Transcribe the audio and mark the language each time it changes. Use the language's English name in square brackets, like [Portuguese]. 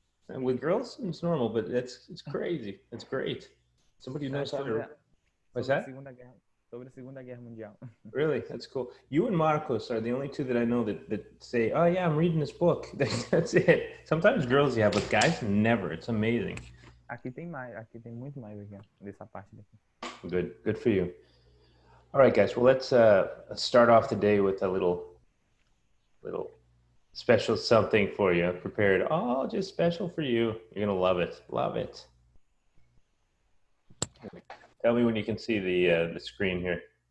[English] And with girls, it's normal, but it's crazy. It's great. Somebody who knows how to. What's [Portuguese] sobre [English] that? [Portuguese] Segunda Guerra. sobre a Segunda Guerra Mundial. [English] Really? That's cool. You and Marcos are the only two that I know that say, oh yeah, I'm reading this book. That's it. Sometimes girls, yeah, but guys, never. It's amazing. [Portuguese] Aqui tem mais, aqui tem muito mais aqui, ó, dessa parte daqui. [English] Good for you. All right, guys. Well, let's start off the day with a little special something for you. I've prepared. Oh, just special for you. You're gonna love it. Love it. Tell me when you can see the screen here.